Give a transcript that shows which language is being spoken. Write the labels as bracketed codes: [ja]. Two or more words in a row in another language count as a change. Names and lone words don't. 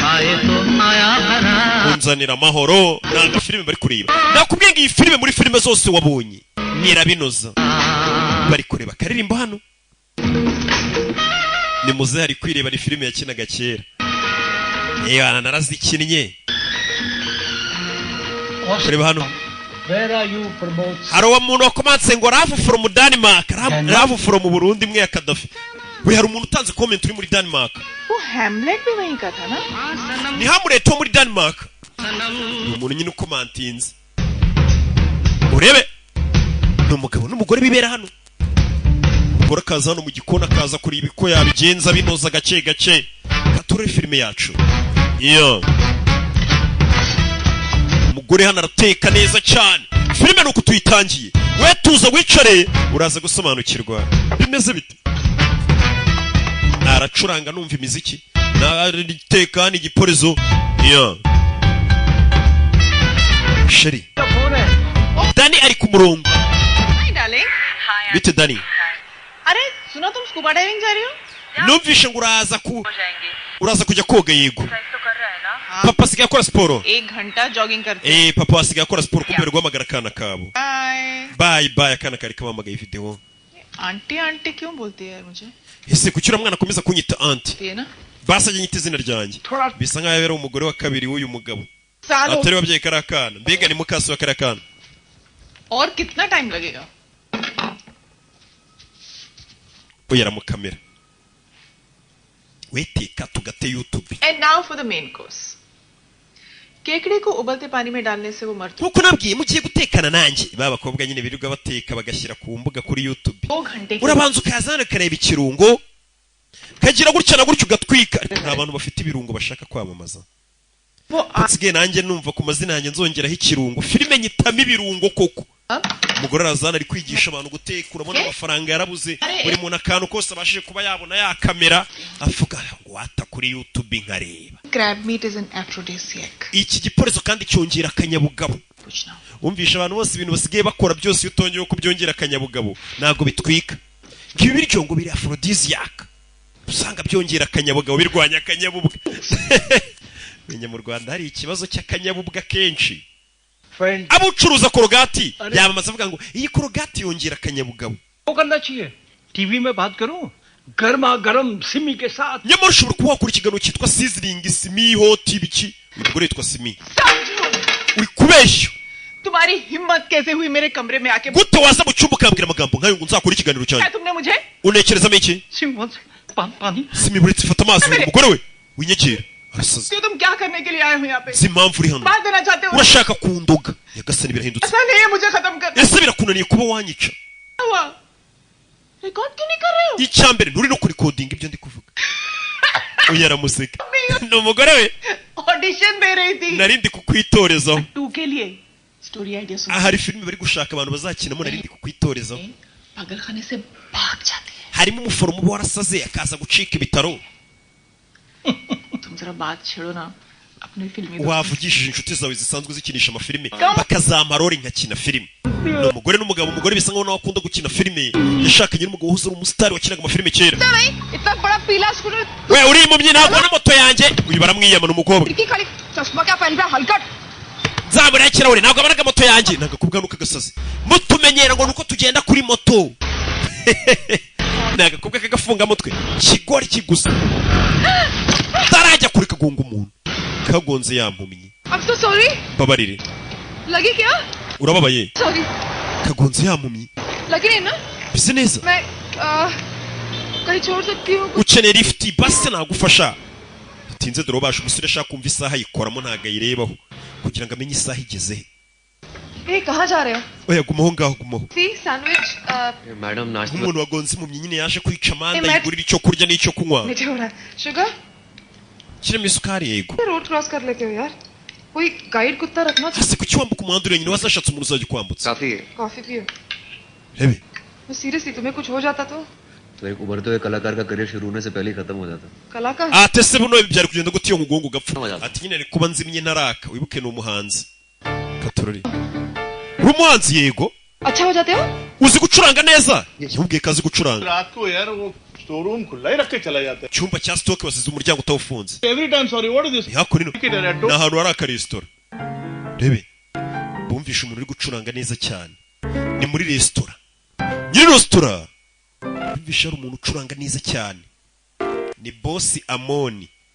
[rw] unzanira amahoro ni agafilime bari kureba nakubwiye ngo iyi filime muri filime zose wabonye nyirabinoza bari kureba akaririmbo hano ni muze hari kwireba ni filime yakinaga kera narazikinnye kureba hano hari uwo muntu wakomanse ngo [en] love from Denmark love from Burundi [rw] mwe ya Kadafi we hari umuntu utanze comment uri muri Denmark [hi] Hamlet भी वहीं का था ना [rw] ni Hamlet wo muri Denmark ni umuntu nyine ukomantinze urebe ni umugabo n'umugore bibera hano umugore akaza hano mu gikona akaza kuri ibiko yabigenza binoza gace gace kature filime yacu umugore hano arateka neza cyane filime nuko tuyitangiye we tuza wicare uraza gusobanukirwa bimeze bite aracuranga numva imiziki nariteka n'igiporezo sheri Dani ari ku murongo bite Dani [hi] अरे सुनो तुम [en] scuba diving [hi] जा रही हो [rw] numvishe ngo uraza kujya koga yego papa asigaye akora siporo [hi] 1 घंटा जॉगिंग करते [rw] papa asigaye akora siporo kumbe guhamagara akana kabo bye akana kari kamamagaye video [hi] आंटी आंटी क्यों बोलती है मुझे [rw] ese kucyura mwana akomeza kunyita auntie [hi] ये ना [rw] basajye nyita izina ryanjye bisa nkaho yari umugore wa kabiri w'uyu mugabo atari wabyaye karakana mbega ni mukasi wa karakana [hi] और कितना टाइम लगेगा [rw] oya ramukamera weteka tugate YouTube [en] and now for the main course [hi] केकड़े को उबलते पानी में डालने से वो मरता [rw] nkuko nabwiye mugiye gutekana nanjye babakobwa nyine birirwa bateka bagashyira ku mbuga kuri YouTube urabanza ukazana kareba ikirungo kagira gutya na gutya ugatwika nta bantu bafite ibirungo bashaka kwamamaza nsigaye nanjye numva ku mazina yanjye nzongeraho ikirungo filime nyitamo ibirungo koko umugore arazana ari kwigisha abantu guteka urabona amafaranga yarabuze buri muntu akantu kose abashije kuba yabona ya kamera avuga ngo wata kuri YouTube nkareba [en] crab meat is an aphrodisiac [rw] iki giporezo kandi cyongera akanyabugabo umvisha abantu bose ibintu basigaye bakora byose iyo utongeye kubyongera akanyabugabo ntago bitwika ngibi biryo ngo biri aphrodisiac usanga byongera akanyabugabo birwanya akanyabubwa menye mu Rwanda hari ikibazo cy'akanyabubwa kenshi abucuruza korogati yamamaza avuga ngo iyi korogati yongera akanyabugabo [hi] वो करना चाहिए टीवी में बात करूं गर्मा गरम सिमी के साथ [rw] nyamara ushobora kuba wakora ikiganiro cyitwa sizzling simi hot ibiki umugore yitwa simi uri kubeshya [hi] तुम्हारी हिम्मत कैसे हुई मेरे कमरे में आके [rw] gute waza mu cyumba ukambwira amagambo nkayo ngo nzakora ikiganiro [hi] क्या [rw] cyanjye [hi] तुमने मुझे [rw] unekerezamo iki [hi] सिंह पानी [rw] simiburitse fata amazi uyu mugore we winyegera arasaze [hi] क्यों तुम क्या करने के लिए आए हो यहाँ पे [rw] si impamvu uri hano [hi] मार देना चाहते हो [rw] urashaka kundoga nyagasani birahindutse [hi] ऐसा नहीं है मुझे खत्म कर [rw] ese birakunaniye kuba wanyica [hi] हुआ रिकॉर्ड क्यों नहीं कर रहे हो [rw] icyambere nturi no kurikodinga ibyo ndi kuvuga uyu aramuseka ni umugore we [hi] ऑडिशन दे रही थी [rw] nari ndi kukwitorezaho [hi] 2 के लिए [en] story idea [hi] सुन [rw] hari filime bari gushaka abantu bazakinamo nari ndi kukwitorezaho [hi] पागलखाने से भाग जाती है [rw] harimo umuforomo uba warasaze akaza gucika ibitaro [hi] तुम जरा बात छेड़ो ना अपनी फिल्मी [rw] wavugishije inshuti zawe zisanzwe zikinisha amafilime bakazampa role nkakina filime ni umugore n'umugabo umugore bisa nkaho nawe akunda gukina filime yashakanye n'umugabo uhuze ari umusitari wakinaga amafilime kera [hi] इतना बड़ा पीला स्कूटर [rw] we uri impumyi ntabwo ubona moto yanjye uyu baramwiyamana umukobwa [hi] की खाली चश्मा क्या पहन रहा है हलकट [rw] nzamura ikirahure ntabwo abonaga moto yanjye ntabwo kubwa nuko agasazi mutumenyera ngo nuko tugenda kuri moto ntabwo kubwa kagafunga mutwe kigori kigusa tarajya kuri kagunga umuntu kagonze yampumyi [en] I'm so sorry [rw] babarire [hi] लगी क्या [rw] urababaye sorry kagonze yampumyi [hi] लगी नहीं ना [rw] bise neza [hi] मैं कहीं छोड़ सकती हूँ [rw] ukeneye lift basi nagufasha bitinze dore ubasha umusore ashaka kumva isaha yikoramo ntabwo ayirebaho kugira ngo amenye isaha igeze [hi] हे कहाँ जा रहे हो [rw] oya gumaho ngaho gumaho [hi] सी सैंडविच मैडम नाश्ता [rw] nk'umuntu wagonze impumyi nyine yaje kwica amanda Matt. yigurira icyo kurya n'icyo kunywa [hi] मीठे हो रहा है शुगर [rw] kirimo isukari yego [en] road cross [hi] कर लेते हो यार कोई गाइड कुत्ता रखना चाहिए [rw] hasi kuki wambuka umuhanda uri nyine wazashatse umuntu uzajya ukwambutsa [hi] काफी है कॉफी पियो [rw] rebe [hi] मैं सीरियसली तुम्हें कुछ हो जाता तो एक उभरते हुए कलाकार का करियर शुरू होने से पहले ही खत्म हो जाता कलाकार [rw] ate se buno byari kugenda gute iyo nkugongo gapfa Amazi. ati nyine ari kuba nzimye naraka wibuke ni umuhanzi katorori uri umuhanzi yego [hi] अच्छा हो जाते हो [rw] uzi gucuranga neza yahubwiye ko azi gucuranga [hi] रात को यार वो [en] store room [hi] खुला ही रख के चला जाता [rw] icyumba cya stoke basize umuryango utawufunze [en] है every time sorry what is this [rw] hakuno ni ahantu hari akaresitora rebe bumvishe umuntu uri gucuranga neza cyane ni muri resitora nyiri resitora bumvishe hari umuntu ucuranga neza cyane ni bosi amoni